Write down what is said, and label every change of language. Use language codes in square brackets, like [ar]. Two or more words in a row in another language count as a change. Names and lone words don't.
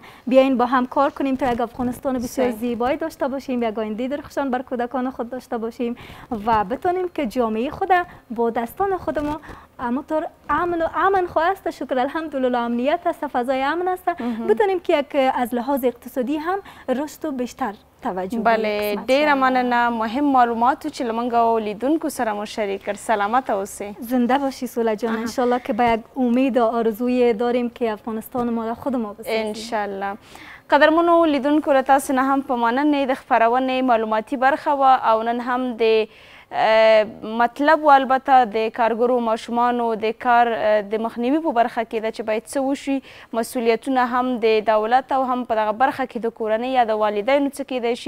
[fa] بیاین با هم کار کنیم تا یک افغانستان بسیار زیبایی داشته باشیم، یک آینده درخشان بر کودکان خود داشته باشیم و بتونیم که جامعه خود با دستان خود ما همونطور امن خواست، شکر الحمدلله امنیت است، فضای امن است، بتونیم که یک از لحاظ اقتصادی هم رشد و بیشتر توجه [ps] بله ډیره مننه. مهم معلوماتو چې لمنګ او لیدونکو سره مو شریک کړ. سلامت اوسئ. [fa] زنده باشی سولا جان. انشالله که به یک امید و آرزوی داریم که افغانستان ما را خود ما بسازیم. انشالله. [ps] قدرمنو لیدونکو له تاسو نه هم په مننې د خپرونې معلوماتي برخه وه او نن هم د مطلب و البته د کارګرو ماشومانو د کار د مخنیوي په برخه کې ده چې باید څه وشي، مسؤلیتونه هم د دولت او هم په دغه برخه کې د کورنۍ یا د والدینو څه کیدای شي.